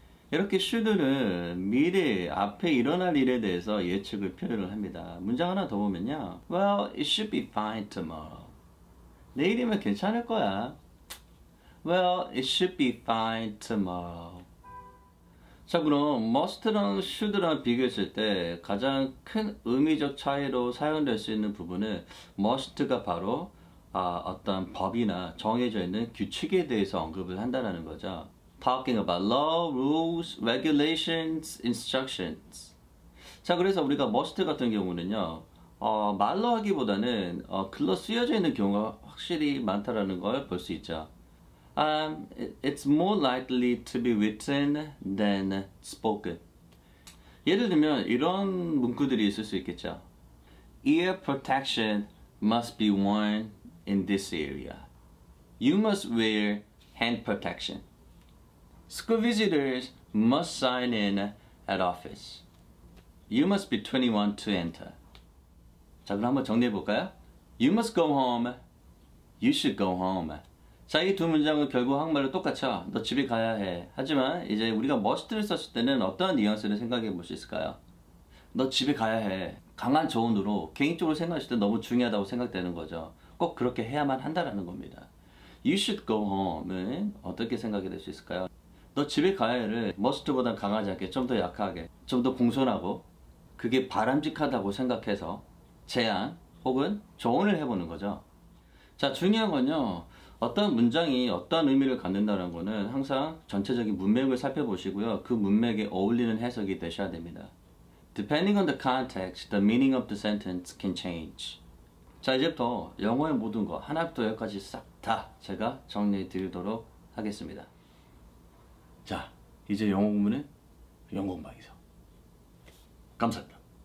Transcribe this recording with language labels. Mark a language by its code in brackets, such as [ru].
[ko] 이렇게 should는 미래, 앞에 일어날 일에 대해서 예측을 표현을 합니다. 문장 하나 더 보면요. [en] Well, it should be fine tomorrow. [ko] 내일이면 괜찮을 거야. [en] Well, it should be fine tomorrow. [ko] 자, 그럼 must랑 should랑 비교했을 때 가장 큰 의미적 차이로 사용될 수 있는 부분은 must가 바로 어떤 법이나 정해져 있는 규칙에 대해서 언급을 한다는 거죠. [en] Talking about law, rules, regulations, instructions. [ko] 자, 그래서 우리가 must 같은 경우는요, 말로 하기보다는 글로 쓰여져 있는 경우가 확실히 많다라는 걸 볼 수 있죠. [en] It's more likely to be written than spoken. [ko] 예를 들면 이런 문구들이 있을 수 있겠죠. [en] Ear protection must be worn in this area. You must wear hand protection. School visitors must sign in at office. You must be 21 to enter. [ko] 자, 그럼 한번 정리해 볼까요? [en] You must go home. You should go home. [ko] 자, 이 두 문장은 결국 한국말로 똑같죠. 너 집에 가야 해. 하지만 이제 우리가 must를 썼을 때는 어떠한 뉘앙스를 생각해 볼 수 있을까요? 너 집에 가야 해. 강한 조언으로 개인적으로 생각하실 때 너무 중요하다고 생각되는 거죠. 꼭 그렇게 해야만 한다라는 겁니다. [en] You should go home [ko] 은 어떻게 생각이 될 수 있을까요? 너 집에 가야를 must보다 강하지 않게 좀 더 약하게 좀 더 공손하고 그게 바람직하다고 생각해서 제안 혹은 조언을 해보는 거죠. 자, 중요한 건요. 어떤 문장이 어떤 의미를 갖는다는 거는 항상 전체적인 문맥을 살펴보시고요. 그 문맥에 어울리는 해석이 되셔야 됩니다. [en] Depending on the context, the meaning of the sentence can change. [ko] 자, 이제부터 영어의 모든 거 하나부터 열까지 싹 다 제가 정리해 드리도록 하겠습니다. 자, 이제 영어 공부는 영어 공방에서. 감사합니다.